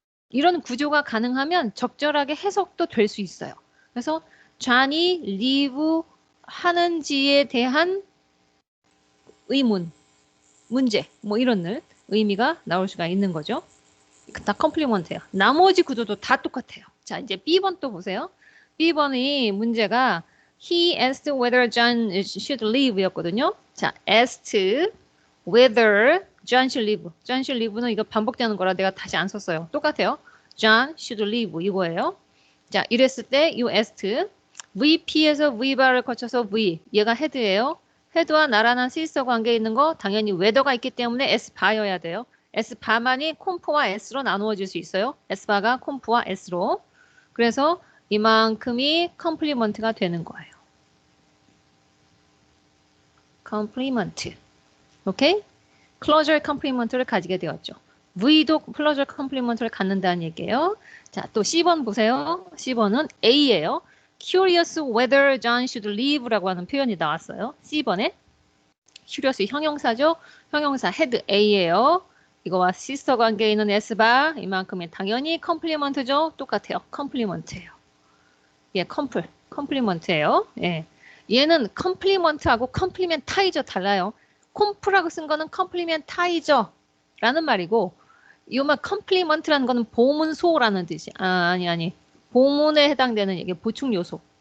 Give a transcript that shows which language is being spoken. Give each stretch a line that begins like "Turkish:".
Korean: 이런 구조가 가능하면 적절하게 해석도 될 수 있어요. 그래서 John이 leave 하는지에 대한 의문, 문제, 뭐 이런 의미가 나올 수가 있는 거죠. 다 컴플리먼트예요. 나머지 구조도 다 똑같아요. 자, 이제 B번 또 보세요. B번이 문제가
English: He asked whether John should leave
Korean: 였거든요. 자,
English: asked whether John should leave.
Korean: John should leave는 이거 반복되는 거라 내가 다시 안 썼어요. 똑같아요.
English: John should leave
Korean: 이거예요. 자, 이랬을 때 이 asked VP에서 V바를 거쳐서 V 얘가 헤드예요. 헤드와 나란한 시스터 관계에 있는 거 당연히 whether가 있기 때문에 S바여야 돼요. S바만이 콤프와 S로 나누어질 수 있어요. S바가 콤프와 S로. 그래서 이만큼이 컴플리먼트가 되는 거예요. 컴플리먼트. 오케이? 클로저 컴플리먼트를 가지게 되었죠. V도 클로저 컴플리먼트를 갖는다는 얘기예요. 자, 또 C번 보세요. C번은 A예요.
English: Curious whether John should leave
Korean: 라고 하는 표현이 나왔어요. C번에 Curious 형용사죠. 형용사 head A예요. 이거와 시스터 관계에 있는 S바 이만큼이 당연히 컴플리먼트죠. 똑같아요. 컴플리먼트예요. 예, 컴플리먼트예요. 예. 얘는 컴플리먼트하고 컴플리멘타이저 달라요. 콤프라고 쓴 거는 컴플리멘타이저라는 말이고 이말 컴플리먼트라는 거는 보문소라는 뜻이 아니 보문에 해당되는 이게 보충 요소.